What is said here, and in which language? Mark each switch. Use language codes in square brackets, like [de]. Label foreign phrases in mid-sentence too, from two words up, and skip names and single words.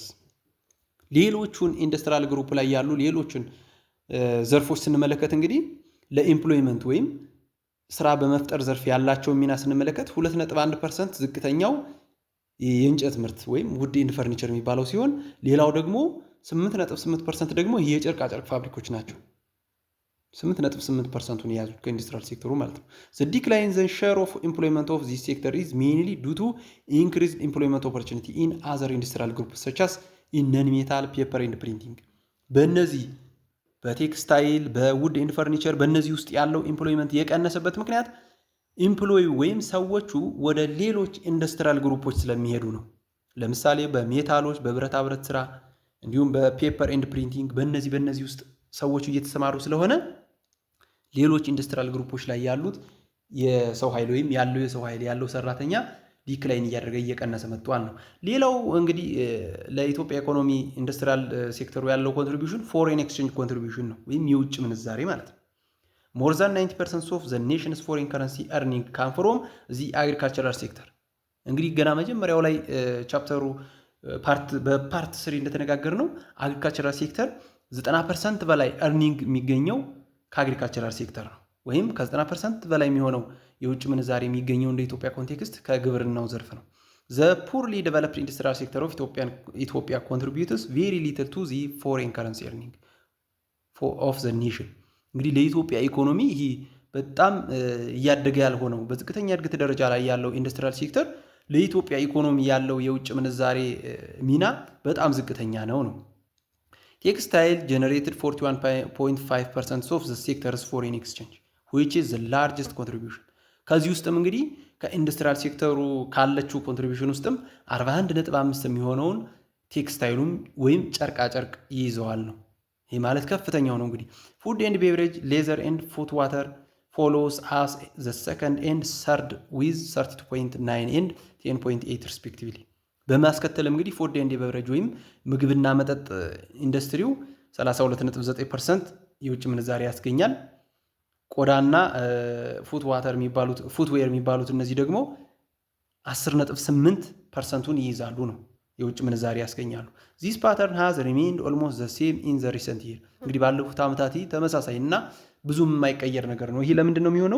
[am] ሌሎቹን [en] industrial group [am] ላይ ያሉ ሌሎቹን ዘርፎች ስንመለከት እንግዲህ ለኢምፕሎይመንት ወይም ስራ በመፍጠር ዘርፍ ያላቸው ሚና ስንመለከት 2.1% ዝቅተኛው የእንጨት ምርት ወይም [en] wood and furniture [am] የሚባለው ሲሆን ሌላው ደግሞ 8.8% ደግሞ የጨርቃጨርቅ ፋብሪኮች ናቸው። 8.8%ን የያዙት ከኢንዱስትሪያል ሴክተሩ ማለት ነው። [en] The decline in the share of employment of this sector is mainly due to increased employment opportunity in other industrial groups such as in non-metal, paper and printing. [am] በእነዚህ በቴክስታይል፣ [en] wood and furniture [am] በእነዚህ ውስጥ ያለው ኢምፕሎይመንት የቀነሰበት ምክንያት ኢምፕሎይ ወይም ሰዎቹ ወደ ሌሎች [en] industrial groups [am] ስለሚሄዱ ነው። ለምሳሌ በሜታሎች፣ በብረታ ብረት ስራ እንዲሁም [en] paper and printing [am] በእነዚህ ውስጥ ሰዎቹ እየተሰማሩ ስለሆነ ሌሎች [en] industrial groups [am] ላይ ያሉት የሰው ኃይል ወይም ያለው ሰራተኛ ዲክላይን እያደረገ እየቀነሰ መጥቷል ነው። ሌላው እንግዲህ ለኢትዮጵያ ኢኮኖሚ [en] industrial sector [am] ያለው [en] contribution foreign exchange contribution [am] ነው ወይም የውጭ ምንዛሬ ማለት ነው። [en] More than 90% of the nation's foreign currency earning come from the agricultural sector. [am] እንግዲህ ገና መጀመሪያው ላይ ቻፕተሩ በፓርት 3 እንደተነጋገር ነው [en] agricultural sector [am] 90% በላይ earning የሚገኘው [en] agricultural sector [am] ነው። ወይም ከ90% በላይ የሚሆነው የውጭ ምንዛሬ የሚገኘው እንደ ኢትዮጵያ ኮንቴክስት ከግብርናው ዘርፍ ነው። [en] The poorly developed industrial sector of Ethiopia contributes very little to the foreign currency earning of the nation. [am] እንግዲህ ለኢትዮጵያ ኢኮኖሚ ይህ በጣም እያደገ ያልሆነው በዝቅተኛ እድገት ደረጃ ላይ ያለው ኢንዱስትሪያል ሴክተር ለኢትዮጵያ ኢኮኖሚ ያለው የውጭ ምንዛሬ ሚና በጣም ዝቅተኛ [en] ነው። textile generated 41.5% of the sector's foreign exchange which is the largest contribution። [am] ከዚህ ውስጥም እንግዲህ ከኢንዱስትሪያል ሴክተሩ ካለችው ኮንትሪቢዩሽን ውስጥም 41.5 የሚሆነውን ቴክስታይሉም ወይም ጨርቃ ጨርቅ ይይዘዋል ነው። ይህ ማለት ከፍተኛው ነው። እንግዲህ [en] food and beverage, leather and foot water follows as the second and third with 32.9 and 10.8 respectively። [am] በማስከተልም እንግዲህ [en] food and beverage [am] ወይም ምግብና መጠጥ ኢንዱስትሪው 32.9% የውጭ ምንዛሬ ያስገኛል። ቆዳና ፉትዌር የሚባሉት እነዚህ ደግሞ 10.8%ን ይይዛሉ ነው የውጭ ምንዛሬ ያስገኛሉ። [en] this pattern has remained almost the same in the recent year። [am] እንግዲህ ባለፉት ዓመታት ተመሳሳይ እና ብዙም የማይቀየር ነገር ነው። ይህ ለምንድን ነው የሚሆነው?